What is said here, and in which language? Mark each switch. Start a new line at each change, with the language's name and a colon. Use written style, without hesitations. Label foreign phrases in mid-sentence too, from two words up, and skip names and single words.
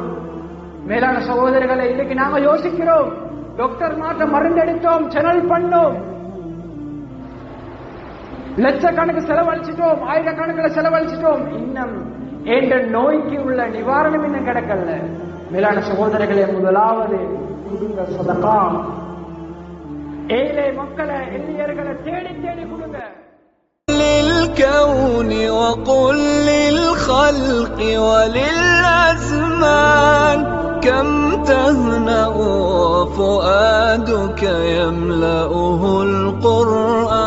Tamil: மேலான சகோதரர்களை, இன்னைக்கு நாங்க யோசிக்கிறோம், டாக்டர் மாற்ற மருந்தெடுத்தோம், சேனல் பண்ணோம், லட்சக்கணக்கு செலவழிச்சிட்டோம், ஆயிரக்கணக்கில் செலவழிச்சிட்டோம், இன்னும் என்ற நோய்க்கு உள்ள நிவாரணம் இன்னும் கிடைக்கல. மேலான சகோதரர்களே, முதலாவது கொடுங்க சதகா. ஏழை மக்களை, எளியர்களை தேடி தேடி கொடுங்க.
Arabic: للكون وقل للخلق وللأزمان كم تهنأ وفؤادك يملأه القرآن.